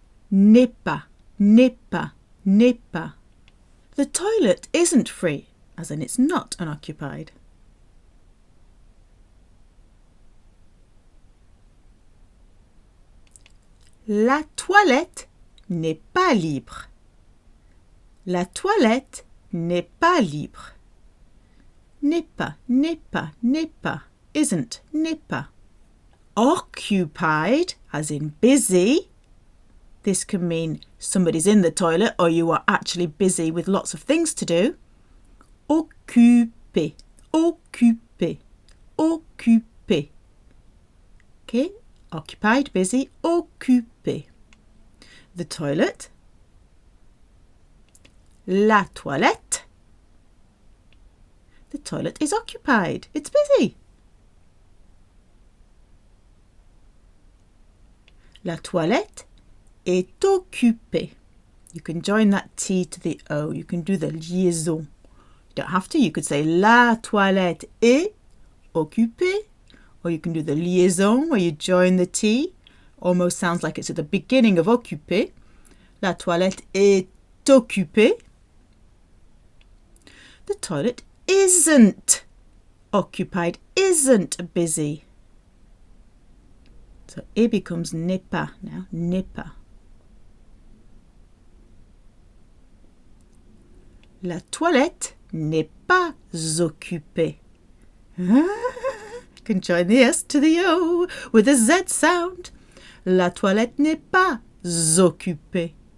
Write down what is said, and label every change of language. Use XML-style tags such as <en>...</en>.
<fr>n'est pas, n'est pas, n'est pas.</fr> <en>The toilet isn't free, as in it's not unoccupied.</en> <fr>La toilette n'est pas libre. La toilette n'est pas libre. N'est pas, n'est pas, n'est pas, isn't, n'est pas.</fr> <en>Occupied, as in busy. This can mean somebody's in the toilet or you are actually busy with lots of things to do.</en> <fr>Occupé, occupé, occupé.</fr> <en>Okay, occupied, busy, occupé. The toilet.</en> <fr>La toilette.</fr> <en>The toilet is occupied. It's busy.</en> <fr>La toilette est occupée.</fr> <en>You can join that T to the O. You can do the liaison. You don't have to. You could say</en> <fr>la toilette est occupée.</fr> <en>Or you can do the liaison where you join the T. Almost sounds like it's at the beginning of occupé.</en> <fr>La toilette est occupée.</fr> <en>The toilet isn't occupied, isn't busy. So it becomes n'est pas now, n'est pas.</en> <fr>La toilette n'est pas occupée.</fr> <en>Can join the S to the O with a Z sound.</en> <fr>La toilette n'est pas occupée.</fr>